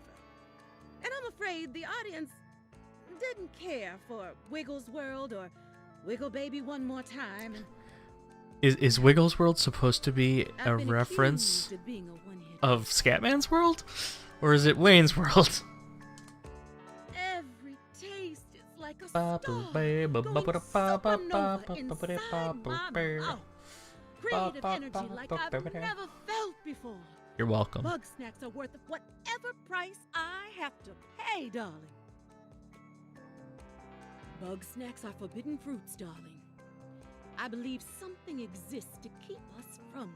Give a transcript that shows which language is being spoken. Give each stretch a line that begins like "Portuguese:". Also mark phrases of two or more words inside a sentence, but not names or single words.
English: And I'm afraid the audience didn't care for Wiggles World or Wiggle Baby One More Time. And Is Wiggles World supposed to be a I've been reference accused of being a one-hit of Scatman's World? Or is it Wayne's World? Every taste is like a Ba- star ba- ba- ba- going ba- ba- ba- ba- supernova ba- ba- inside ba- my ba- mouth. Creative energy like I've never felt before. You're welcome. Bugsnax are worth whatever price I have to pay, darling. Bugsnax are forbidden fruits, darling. I believe something exists to keep us from them.